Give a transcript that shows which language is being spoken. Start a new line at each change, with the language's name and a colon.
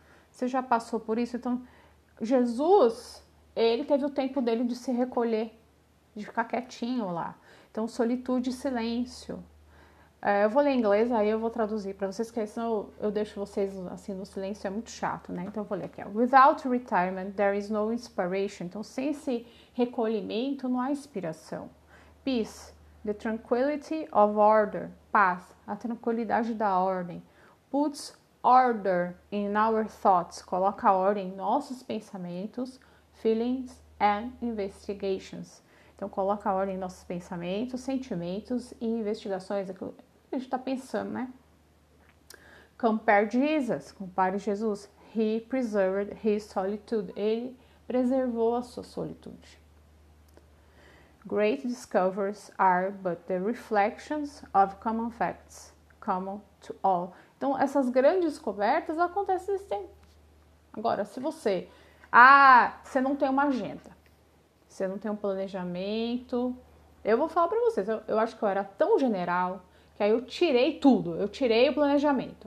Portuguese: Você já passou por isso? Então, Jesus, ele teve o tempo dele de se recolher, de ficar quietinho lá. Então, solitude e silêncio. Eu vou ler em inglês, aí eu vou traduzir para vocês, porque senão eu deixo vocês assim no silêncio, é muito chato, né? Então eu vou ler aqui.
English: Without retirement, there is no inspiration.
Portuguese: Então, sem esse recolhimento, não há inspiração.
English: Peace, the tranquility of order.
Portuguese: Paz, a tranquilidade da ordem.
English: Puts order in our thoughts.
Portuguese: Coloca ordem em nossos pensamentos,
English: feelings and investigations.
Portuguese: Então, coloca ordem em nossos pensamentos, sentimentos e investigações. A gente está pensando, né?
English: Compare Jesus, compare Jesus. He preserved his solitude.
Portuguese: Ele preservou a sua solitude.
English: Great discoveries are but the reflections of common facts, common to all.
Portuguese: Então, essas grandes descobertas acontecem nesse tempo. Agora, se você não tem uma agenda, você não tem um planejamento, eu vou falar para vocês, eu acho que eu era tão general, que aí eu tirei tudo, eu tirei o planejamento.